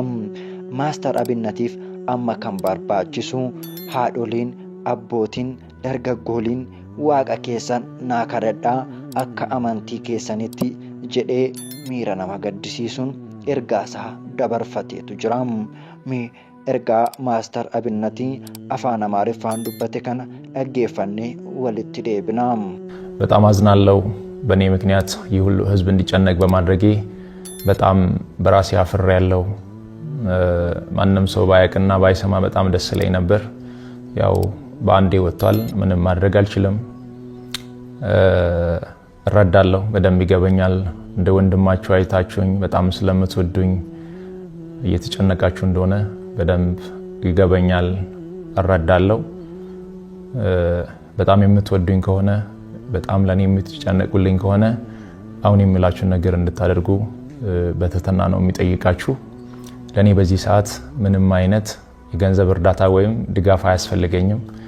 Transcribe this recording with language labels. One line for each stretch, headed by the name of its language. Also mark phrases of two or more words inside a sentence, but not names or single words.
Oromo: Maastar Abinnatiif amma kan barbaachisu haadholiin, abbootiin, dargaggooliin waaqa keessan naa kadhadhaa akka amantii keessanitti jedhee miira nama gaddisiisuun ergaasaa dabarfateetu jira. Ergaa Maastar Abinnat afaan Amaariffaan dubbate kana dhaggeeffannee walitti deebina.
Amharic: በጣም አዝናለሁ። በእኔ ምክንያት ይህ ሁሉ ህዝብ እንዲጨነቅ በማድረጌ በጣም በራሴ አፍሬያለሁ። ማንም ሰው ባያውቅና ባይሰማ በጣም ደስ ይለኝ ነበር። ያው በአንዴ ወጥቷል፣ ምንም ማድረግ አልችልም። እረዳለሁ፣ በደንብ ይገበኛል። እንደ ወንድማችሁ አይታችሁኝ በጣም ስለምትወዱኝ እየተጨነቃችሁ እንደሆነ በደንብ ይገበኛል፣ እረዳለሁ። በጣም የምትወዱኝ ከሆነ በጣም ለኔ የምትጨነቁልኝ ከሆነ አሁን የምላችሁ ነገር እንድታደርጉ በትህትና ነው የሚጠይቃችሁ። ለኔ በዚህ ሰዓት ምንም አይነት የገንዘብ እርዳታ ወይም ድጋፍ አያስፈልገኝም።